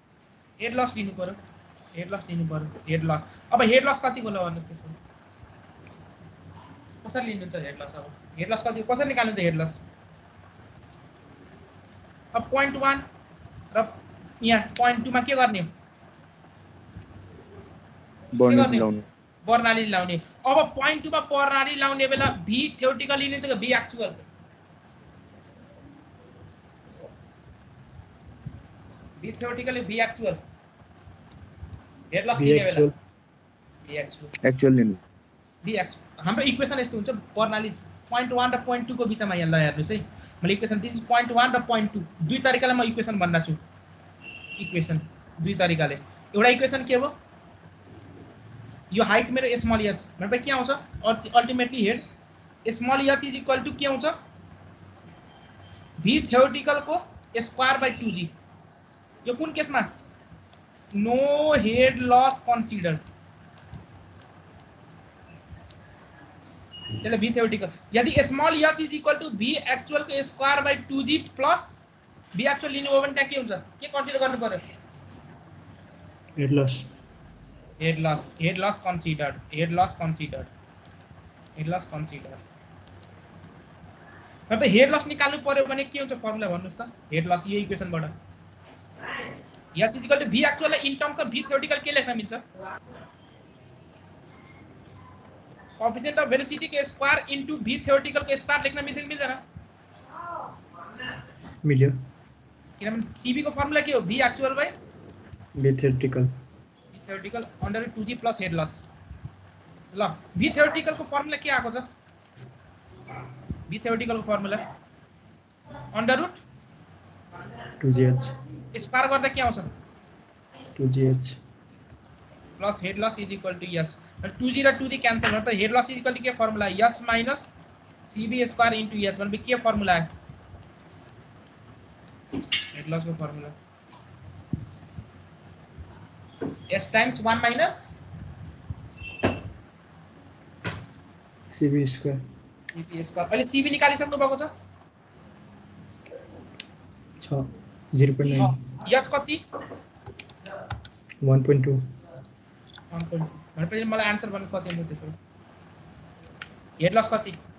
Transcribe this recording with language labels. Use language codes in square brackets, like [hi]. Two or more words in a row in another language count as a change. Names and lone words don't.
[en] head loss [ne] लिनु पर्यो [en] head loss [ne] अब [en] head loss [ne] कतिको ल भन्नुहोस् त्यसो कसरी लिनुहुन्छ [en] head loss [ne] अब [en] head loss [ne] कति कसरी निकाल्नुहुन्छ [en] head loss [ne] अब 0.1 र यहाँ 0.2 मा के गर्ने बर्नाली लाउने अब 0.2 मा बर्नाली लाउने बेला [en] V theoretical [ne] लिनुहुन्छ कि [en] V actual V theoretically V actual head loss [ne] लिने बेला भी एक्चुअल लिनु [en] V actual [ne] हाम्रो इक्वेसन यस्तो हुन्छ बर्नाली 0.1 र 0.2 को बीचमा यहाँ ल हेर्नुस् है मैले [en] equation this is [ne] 0.1 र 0.2 दुई तरिकाले म इक्वेसन भन्न छु इक्वेसन दुई तरिकाले एउटा इक्वेसन के हो यो हाइट मेरो [en] small h [ne] भनेपछि के आउँछ अल्टिमेटली [en] head small h is equal to [ne] के आउँछ [en] V theoretical [ne] को [en] square by 2g [ne] यो कुन केसमा [en] no head loss considered [ne] त्यसले [en] V theoretical [ne] यदि [en] small h is equal to V actual [ne] को [en] square by 2g plus V actual [ne] लिनु हो भने त्यहाँ के हुन्छ के कन्सिडर गर्नु पर्यो [en] head loss [ne] कन्सिडर्ड अब [en] head loss [ne] निकाल्नु पर्यो भने के हुन्छ फर्मुला भन्नुस् त [en] head loss [ne] यो इक्वेसनबाट [en] h is equal to V actual in terms of V theoretical [ne] के लेख्न मिल्छ [en] coefficient of velocity [ne] के [en] square into V theoretical [ne] के स्क्वायर लेख्न मिल्छ कि मिल्दैन मिल्यो किनभने सीबी को फर्मुला के हो भी एक्चुअल बाइ [en] V theoretical under [ne] 2g [en] plus head loss [ne] ल [en] V theoretical [ne] को फर्मुला के आको छ [en] V theoretical [ne] को फर्मुला [en] under root [ne] 2gh स्क्वायर गर्दा के आउँछ 2gh [en] plus head loss is equal to h [ne] 2g र 2g क्यान्सल भयो त [en] head loss is equal to [ne] के फर्मुला [en] h minus CB square into h [ne] भनेपछि के फर्मुला आयो [en] head loss [ne] को फर्मुला [en] s times 1 minus cb square [ne] अहिले cb निकालिसक्नु भएको छ 0.9 h कति 1.2 भनेपछि मलाई आन्सर भन्नुस् कति हुन्छ त्यसो हेड लस कति